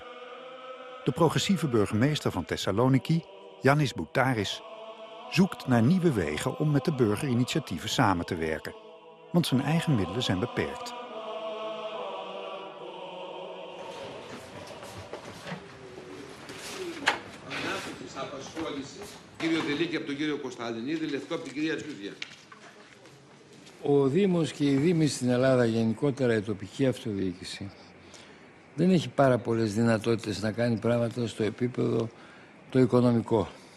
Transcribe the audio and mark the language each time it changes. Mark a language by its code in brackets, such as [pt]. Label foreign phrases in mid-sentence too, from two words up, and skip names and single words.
[nl] De progressieve burgemeester van Thessaloniki, Yannis Boutaris, zoekt naar nieuwe wegen om met de burgerinitiatieven samen te werken. Want zijn eigen middelen zijn beperkt. [el] Κύριο Τελίκη από τον κύριο Κωνσταντινίδη, Λευκό από την κυρία Τσούδια. Ο Δήμος και οι Δήμοι στην Ελλάδα, γενικότερα η τοπική αυτοδιοίκηση, δεν έχει πάρα πολλές δυνατότητες να κάνει πράγματα στο επίπεδο το οικονομικό.